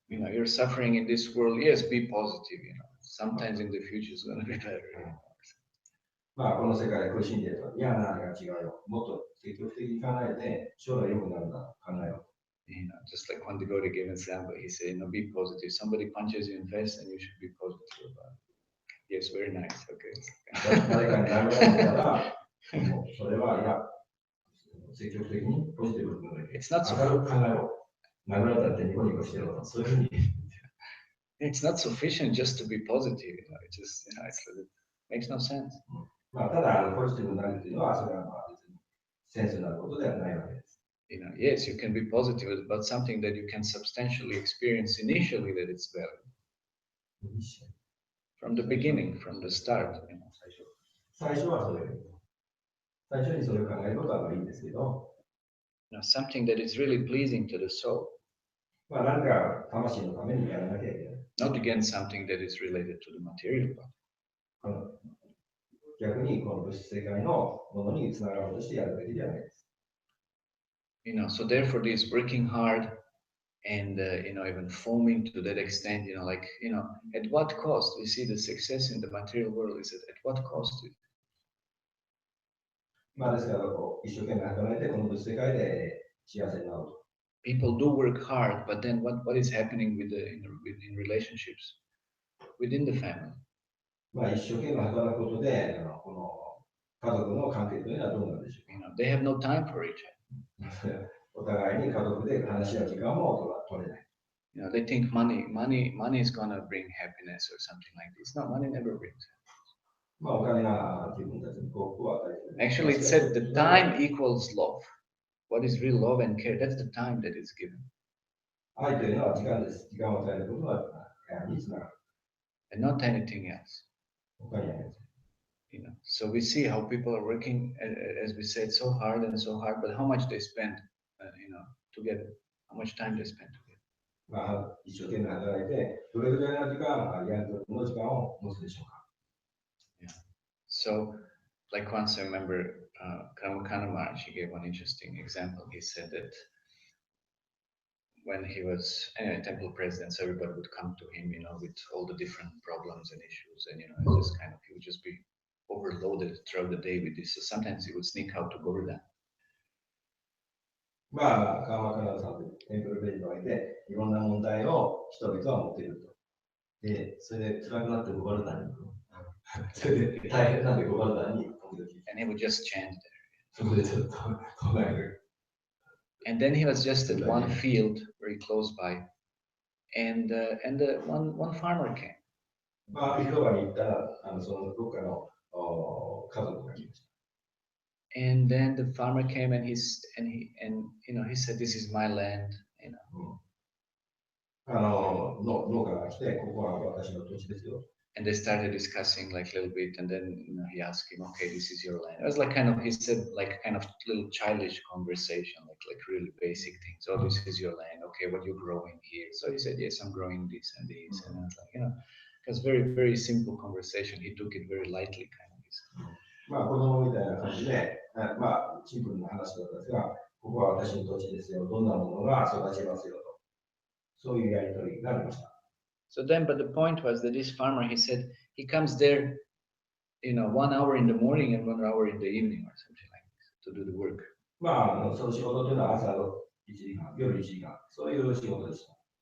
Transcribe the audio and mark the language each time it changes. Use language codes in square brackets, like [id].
[en] You're suffering in this world. Yes, be positive. Sometimes in the future it's going to be better. [ja] まあ、この世界で苦しんでいると、いや、何が違うよ。もっと積極的に考えて、将来良くなるんだと考えよう。 [en] Just like one devotee gave an example, he said, be positive. Somebody punches you in the face and you should be positive about it. Yes, very nice. Okay. [ja] 誰かに殴られたら、もうそれは、いや、積極的にポジティブに [en] It's not so [ja] 明るく考えろ。殴られたってニコニコしてると、そういうふうに。 [en] It's not sufficient just to be positive, It just, it makes no sense. [ja] まあ、ただ、ポジティブになるというのは、それはまあ別にセンスになることではないわけです。 [en] Yes, you can be positive about something that you can substantially experience initially that it's valid. From the beginning, from the start. [ja] 最初はそれ。最初にそれを考えることはいいんですけど、 [en] Something that is really pleasing to the soul. [ja] まあ、何か魂のためにやらなきゃいけない。 [en] Not again something that is related to the material part. [ja] 逆にこの物質世界のものにつながろうとしてやるべきではないです。 [en] So therefore this working hard and, even foaming to that extent, at what cost? We see the success in the material world is at what cost? [ja] まあ、ですから一生懸命働いてこの物質世界で幸せになると。 [en] People do work hard, but then what is happening with in relationships within the family? [ja] まあ、一生懸命働くことで、この家族の関係というのはどうなんでしょうか。 [en] They have no time for each other. [ja] お互いに家族で話し合う時間も取れない。 [en] They think money is gonna bring happiness or something like this. No, money never brings happiness. [ja] まあ、お金が自分たちに幸福を与えている。 [en] Actually, it said the time equals love. What is real love and care? That's the time that is given. [ja] 愛というのは時間です。時間を与えることがにつながる。 [en] And not anything else. [ja] 他にはないです。 [en] So we see how people are working, as we said, so hard, but how much they spend, together, how much time they spend together. [ja] まあ、一生懸命働いて、どれぐらいの時間、やるの時間を持つでしょうか。 [en] Yeah. So, like once I remember, Kamakana Maharaj, he gave one interesting example. He said that when he was temple president, so everybody would come to him, with all the different problems and issues, and just kind of he would just be overloaded throughout the day with this. So sometimes he would sneak out to Govardhan. [ja] まあ、川間さんとテンプルベリーにおいて、いろんな問題を人々は持っていると。で、それで辛くなってゴバルダンに行く。それで大変なんでゴバルダンに時々。 [en] And he would just chant there. [ja] そこでちょっと唱える。 [en] And then he was just at one field very close by, and one farmer came. [ja] まあ、広場に行ったら、そのどっかの家族がいました。 [en] And then the farmer came and he said, "This is my land." [ja] 農家が来て、ここは私の土地ですよ。 [en] And they started discussing like a little bit, and then he asked him, "Okay, this is your land." It was like kind of he said like kind of little childish conversation, like really basic things. "Oh, this is your land. Okay, what you're growing here?" So he said, "Yes, I'm growing this and this." And I was like, it was very very simple conversation. He took it very lightly, kind of. [ja] まあ子供みたいな感じで、まあシンプルな話だったんですが、ここは私の土地ですよ。どんなものが育ちますよと。そういうやりとりがありました。 [en] So then, but the point was that this farmer, he said, he comes there, 1 hour in the morning and 1 hour in the evening or something like this to do the work. [ja] まあ、その仕事というのは朝の1時間、夜1時間、そういう仕事でした。